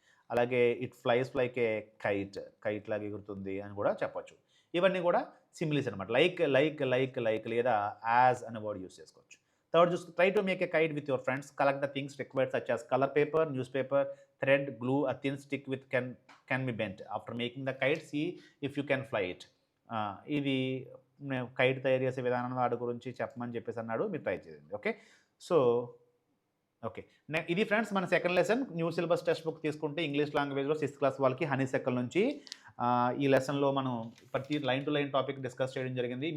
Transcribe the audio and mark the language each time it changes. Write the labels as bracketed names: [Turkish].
[Telugu] అలాగే [English] it flies like a kite [Telugu] లాగా ఎగురుతుంది అని కూడా చెప్పొచ్చు. ఇవన్నీ కూడా సిమిలీస్ అనమాట. లైక్ లేదా యాజ్ అనే వర్డ్ యూస్ చేసుకోవచ్చు. [English] Third చూసి try to make a kite with your friends. Collect the things required such as colour paper, news paper, thread, glue, a thin stick with can be bent. After making the kite, see if you can fly it. [Telugu] ఇది kite తయారు చేసే విధానం వాడి గురించి చెప్పమని చెప్పేసి అన్నాడు. మీరు ట్రై చేయండి. ఓకే, సో ఓకే, ఇది ఫ్రెండ్స్ మన second lesson. New syllabus text book తీసుకుంటే ఇంగ్లీష్ లాంగ్వేజ్లో 6th క్లాస్ వాళ్ళకి హనీసెకల్ నుంచి ఈ లెసన్లో మనం ప్రతి line to line topic discuss చేయడం జరిగింది.